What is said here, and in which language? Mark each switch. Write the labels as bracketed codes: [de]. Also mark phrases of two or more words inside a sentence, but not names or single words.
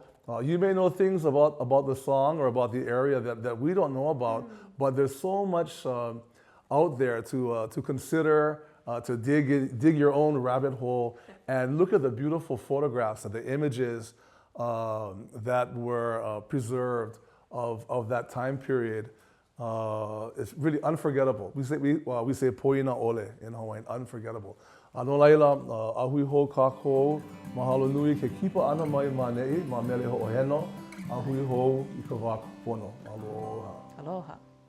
[en] You may know things about the song or about the area that we don't know about, but there's so much out there to consider, to dig your own rabbit hole and look at the beautiful photographs and the images that were preserved of that time period. It's really unforgettable. We say [haw] poina ole [en] in Hawaiian, unforgettable. [haw] No laila, ahui ho kako, mahalo nui ke kipa ana mai manei, ma Mele Hoʻoheno, ahui ho I ka wā pono. Aloha. Aloha.